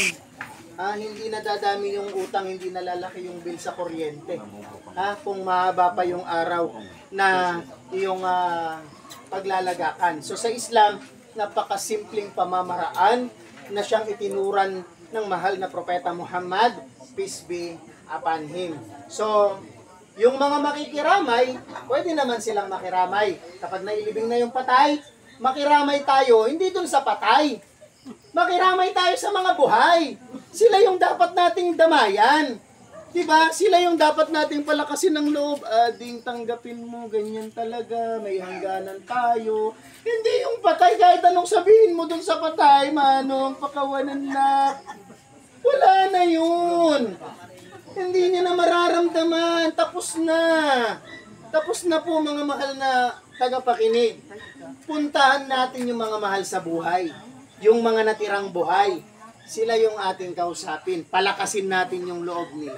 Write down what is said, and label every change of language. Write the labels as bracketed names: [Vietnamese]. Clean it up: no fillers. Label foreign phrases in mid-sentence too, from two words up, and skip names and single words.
[Filipino] Hindi na dadami yung utang, hindi na lalaki yung bill sa kuryente. Kung mahaba pa yung araw na yung paglalagakan. So sa Islam, napakasimpleng pamamaraan na siyang itinuran ng mahal na propeta Muhammad, [English] peace be upon him. [Filipino] So, yung mga makikiramay, pwede naman silang makiramay. Kapag nailibing na yung patay, makiramay tayo, hindi dun sa patay. Makiramay tayo sa mga buhay. Sila yung dapat nating damayan. Diba? Sila yung dapat nating palakasin ng loob. Ding tanggapin mo, ganyan talaga, may hangganan tayo. Hindi yung patay, kahit anong sabihin mo dun sa patay, manong, pakawanan na. Wala na yun. Hindi niya na mararamdaman. Tapos na. Tapos na po mga mahal na tagapakinig. Puntahan natin yung mga mahal sa buhay. Yung mga natirang buhay. Sila yung ating kausapin. Palakasin natin yung loob nila.